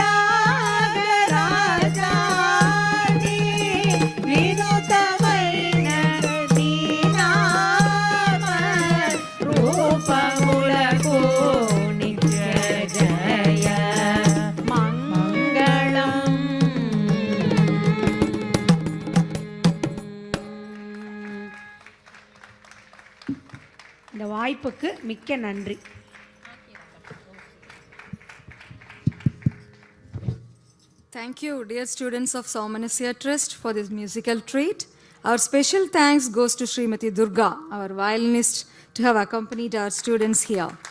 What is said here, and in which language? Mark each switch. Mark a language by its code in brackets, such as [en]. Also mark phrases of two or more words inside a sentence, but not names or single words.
[te] త్యాగరాజ వినుతమైన దినమ రూపములకు నిత్య జయ మంగళం. [ta] இந்த வாய்ப்புக்கு மிக்க நன்றி. [en] Thank you, dear students of Sowmanasya Trust, for this musical treat. Our special thanks goes to Srimati Durga, our violinist, to have accompanied our students here.